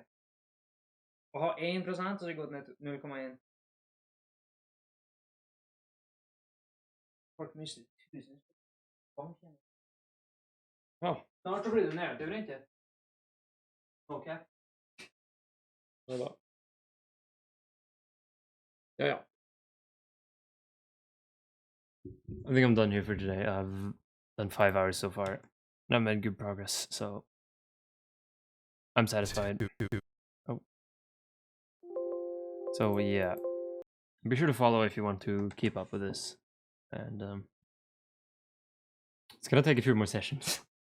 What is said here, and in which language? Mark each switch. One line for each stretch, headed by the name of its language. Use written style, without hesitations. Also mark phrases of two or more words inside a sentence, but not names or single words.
Norwegian: Å ha 1%, så har det gått ned til 0,1. Folk mister 1000 banken. Ja. Snart så blir det negativ rente. Ok. Ja da.
English: Yeah. I think I'm done here for today. I've done 5 hours so far, and I've made good progress, so I'm satisfied. Oh. So yeah, be sure to follow if you want to keep up with this, and it's gonna take a few more sessions.